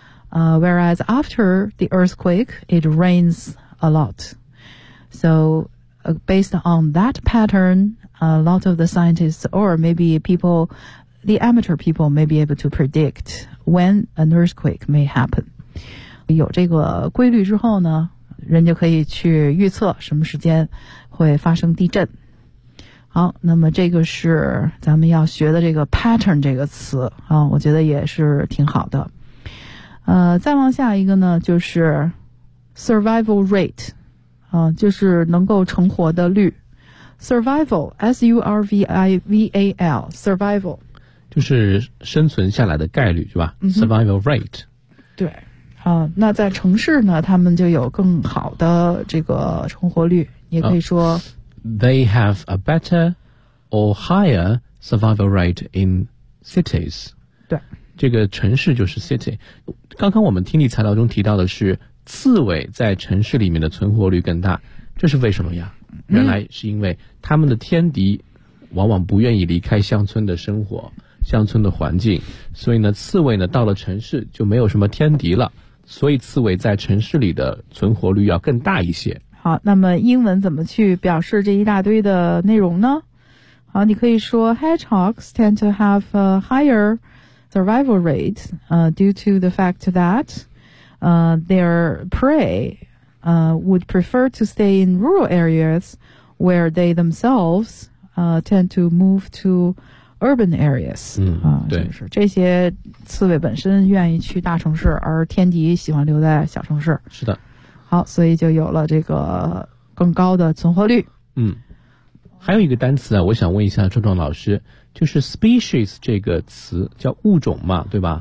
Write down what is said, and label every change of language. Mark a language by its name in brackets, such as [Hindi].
[English] Whereas after the earthquake, it rains a lot. So based on that pattern, a lot of the scientists or maybe people, the amateur people may be able to predict when an earthquake may happen. [Chinese] 有这个规律之后呢，人家可以去预测什么时间会发生地震。好，那么这个是咱们要学的这个 pattern 这个词，我觉得也是挺好的。再往下一个呢，就是 survival rate, 就是能够成活的率。 [English] survival, S-U-R-V-I-V-A-L, survival, [Chinese] 就是生存下来的概率，是吧？ [English] survival rate, [Chinese] 对。那在城市呢，他们就有更好的这个成活率，也可以说 [English] They have a better or higher survival rate in cities. [Chinese] 对，这个城市就是 city。刚刚我们听力材料中提到的是刺猬在城市里面的存活率更大，这是为什么呀？原来是因为他们的天敌往往不愿意离开乡村的生活，乡村的环境，所以呢刺猬呢到了城市就没有什么天敌了，所以刺猬在城市里的存活率要更大一些。好，那么英文怎么去表示这一大堆的内容呢？好，你可以说 [English] Hedgehogs tend to have a higher survival rate due to the fact that their prey would prefer to stay in rural areas where they themselves tend to move to urban areas, [Chinese] 对，是不是？这些刺猬本身愿意去大城市，而天敌喜欢留在小城市。是的。好，所以就有了这个更高的存活率。还有一个单词啊，我想问一下壮壮老师，就是 species 这个词叫物种嘛，对吧？